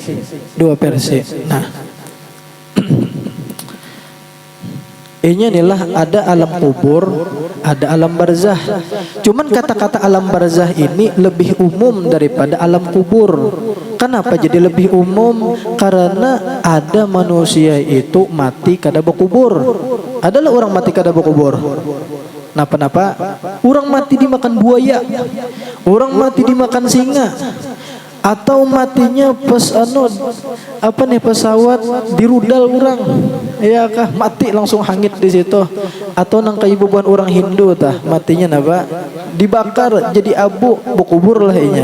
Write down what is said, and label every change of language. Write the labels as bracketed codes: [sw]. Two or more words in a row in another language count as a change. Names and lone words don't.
[id] Nah, ini inilah ada alam kubur, ada alam barzah. Cuman kata-kata alam barzah ini lebih umum daripada alam kubur. [bjn] Kenapa jadi lebih umum? Karena ada manusia itu mati kada berkubur. Adalah orang mati kada berkubur. [id] Kenapa? [bjn] Orang mati dimakan buaya, orang mati dimakan singa, atau matinya pesawat dirudal orang, ya kah mati langsung hangit di situ, atau nang kaibuban orang Hindu tah matinya napa dibakar jadi abu berkubur lah inya.